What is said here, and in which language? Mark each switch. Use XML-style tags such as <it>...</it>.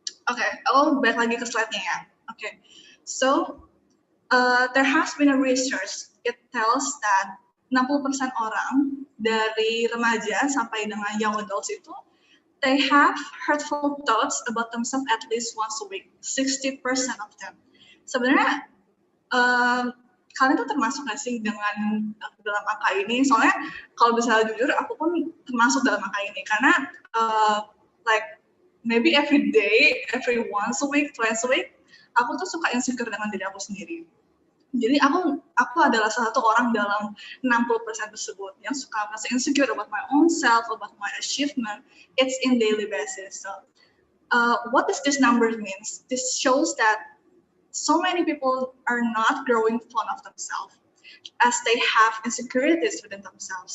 <id>Oke, aku balik lagi ke slide-nya ya.</id> <en>Oke, so there has been a research. It tells that 60%</en> <id>orang dari remaja sampai dengan</id> <en>young adults itu, they have hurtful thoughts about themselves at least once a week. 60% of them.</en> <id>Sebenarnya kalian tuh termasuk nggak sih dengan dalam angka ini? Soalnya kalau bisa jujur, aku pun termasuk dalam angka ini karena</id> <en>like maybe every day, every once a week,</en> <id>twice a week, aku tuh suka insecure dengan diri aku sendiri. Jadi aku adalah salah satu orang dalam 60% tersebut yang suka merasa insecure</id> <en>about my own self, about my achievement. It's in daily basis. So, what does this number means? This shows that so many people are not growing fond of themselves as they have insecurities within themselves.</en>